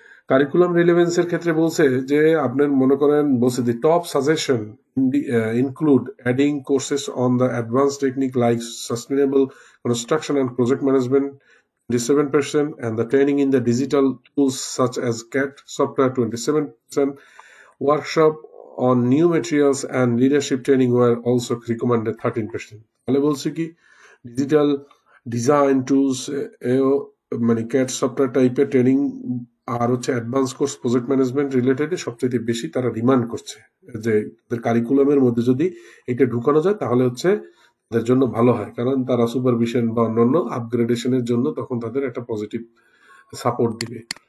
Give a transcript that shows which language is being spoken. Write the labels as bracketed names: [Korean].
[Bangla] Curriculum রিলেভেন্সের ক্ষেত্রে বলছে যে আপনার মনে করেন বলছে [English] The top suggestion include adding courses on the advance technique like sustainable construction and project management 27%, and the training in the digital tools such as CAD software 27%. Workshop on new materials and leadership training were also recommended 13%. [Bangla] তাহলে বলছে কি digital design tools মানে CAD software টাইপের training আর হচ্ছে advance course project management related সবচেয়ে বেশি তারা demand করছে, যে তাদের কারিকুলামের মধ্যে যদি এটা ঢুকানো যায় তাহলে হচ্ছে তাদের জন্য ভালো হয়, কারণ তারা সুপারভিশন বা অন্যান্য আপগ্রেডেশনের জন্য তখন তাদের একটা পজিটিভ সাপোর্ট দিবে।